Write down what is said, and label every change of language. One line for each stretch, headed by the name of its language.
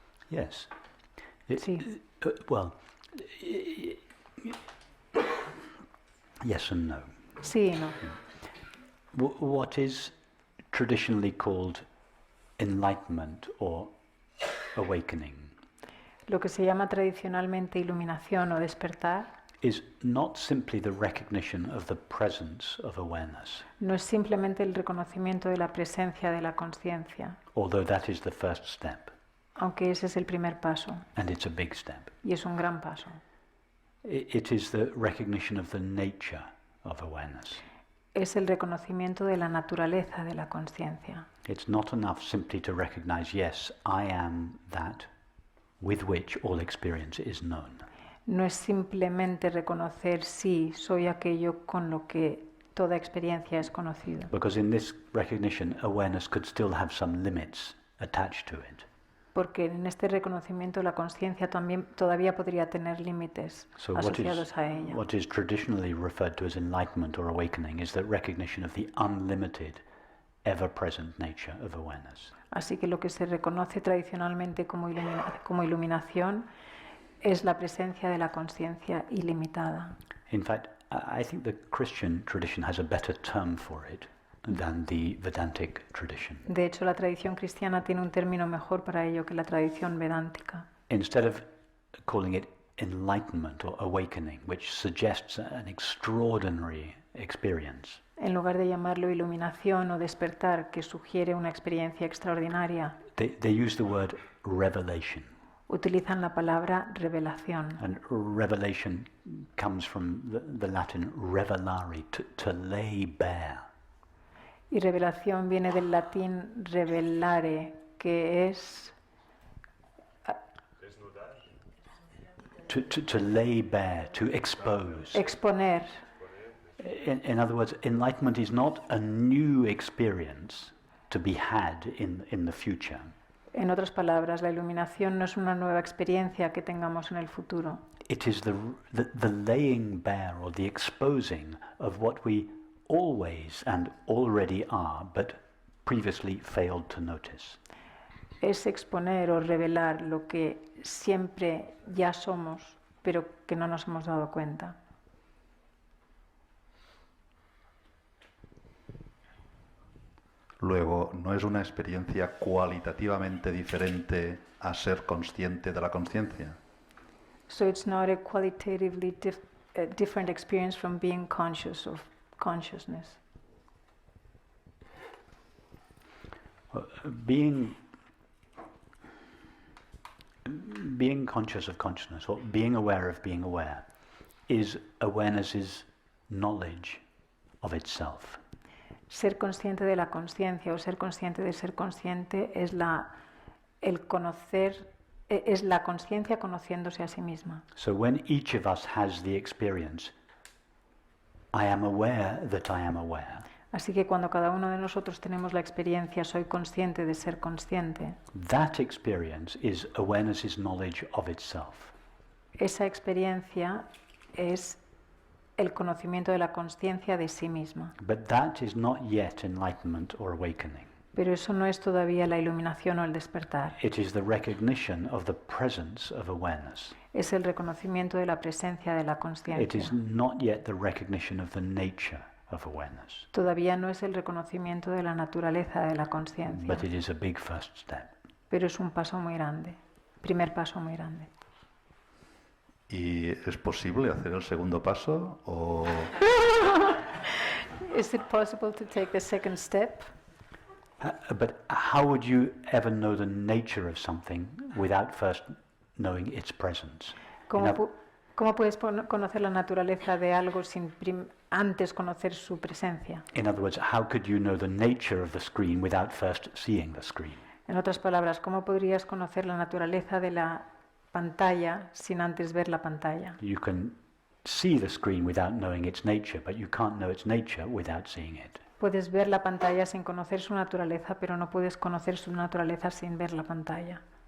English: Yes.
Spanish: Sí.
English: Well, yes and no.
Spanish: Sí y no.
English: What is traditionally called enlightenment or awakening
Spanish: Lo que se llama tradicionalmente iluminación o despertar
English: is not simply the recognition of the presence of awareness,
Spanish: no es simplemente el reconocimiento de la presencia de la conciencia,
English: although that is the first step,
Spanish: aunque ese es el primer paso
English: and it's a big step.
Spanish: y es un gran paso.
English: It is the recognition of the nature of awareness.
Spanish: Es el reconocimiento de la naturaleza de la conciencia.
English: It's not enough simply to recognize, yes, I am that with which all experience is known.
Spanish: No es simplemente reconocer sí, soy aquello con lo que toda experiencia es conocida.
English: Because in this recognition, awareness could still have some limits attached to it.
Spanish: Porque en este reconocimiento la conciencia todavía podría tener límites
English: So
Spanish: asociados a ella.
English: what is traditionally referred to as enlightenment or awakening is the recognition of the unlimited, ever-present nature of awareness.
Spanish: Así que lo que se reconoce tradicionalmente como iluminación es la presencia de la conciencia ilimitada.
English: In fact, I think the Christian tradition has a better term for it than the Vedantic tradition.
Spanish: De hecho, la tradición cristiana tiene un término mejor para ello que la tradición vedántica.
English: Instead of calling it enlightenment or awakening, which suggests an extraordinary experience,
Spanish: En lugar de llamarlo iluminación o despertar, que sugiere una experiencia extraordinaria,
English: they use the word revelation.
Spanish: utilizan la palabra revelación.
English: And revelation comes from the Latin revelare, to lay bare.
Spanish: Y revelación viene del latín revelare, que es
English: to lay bare, to expose.
Spanish: exponer.
English: In other words, enlightenment is not a new experience to be had in the future.
Spanish: En otras palabras, la iluminación no es una nueva experiencia que tengamos en el futuro.
English: It is the laying bare or the exposing of what we always and already are, but previously failed to notice.
Spanish: Es exponer o revelar lo que siempre ya somos, pero que no nos hemos dado cuenta. Luego, no es una experiencia cualitativamente diferente a ser consciente de la conciencia.
English: So it's not a qualitatively different experience from being conscious of consciousness. Being conscious of consciousness, or being aware of being aware, is awareness's knowledge of itself.
Spanish: Ser consciente de la conciencia o ser consciente de ser consciente es el conocer, es la conciencia conociéndose a sí misma.
English: So when each of us has the experience, I am aware that I am aware,
Spanish: Así que cuando cada uno de nosotros tenemos la experiencia, soy consciente de ser consciente,
English: that experience is awareness's knowledge of itself.
Spanish: esa experiencia es el conocimiento de la conciencia de sí misma.
English: But that is not yet enlightenment or awakening.
Spanish: Pero eso no es todavía la iluminación o el despertar.
English: It is the recognition of the presence of awareness.
Spanish: Es el reconocimiento de la presencia de la
English: It
Spanish: conciencia.
English: is not yet the recognition of the nature of awareness.
Spanish: Todavía no es el reconocimiento de la naturaleza de la conciencia.
English: But it is a big first step.
Spanish: Pero es un paso muy grande, primer paso muy grande. ¿Y es posible hacer el segundo paso? ¿O
English: Is it possible to take the second step? But how would you ever know the nature of something without first knowing its presence?
Spanish: ¿Cómo puedes conocer la naturaleza de algo sin antes conocer su presencia?
English: In other words, how could you know the nature of the screen without first seeing the screen?
Spanish: En otras palabras, ¿cómo podrías conocer la naturaleza de la pantalla sin antes ver la pantalla?
English: You can see the screen without knowing its nature, but you can't know its nature without seeing it.
Spanish: Puedes ver la pantalla sin conocer su naturaleza, pero no puedes conocer su naturaleza sin ver la pantalla.